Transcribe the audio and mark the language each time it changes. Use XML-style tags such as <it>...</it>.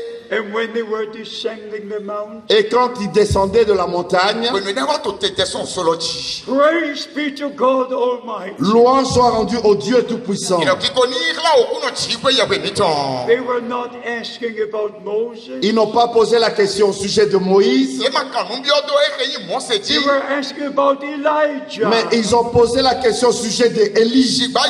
<en>And when they were descending the mountain,</en> <fr>et quand ils descendaient de la montagne,</fr> <en>praise be to God Almighty.</en> <fr>Louange soit rendue au Dieu Tout-Puissant.</fr> <en>They were not asking about Moses.</en> <fr>Ils n'ont pas posé la question au sujet de Moïse.</fr> <en>They were asking about Elijah.</en> <fr>Mais ils ont posé la question au sujet d'Élie.</fr>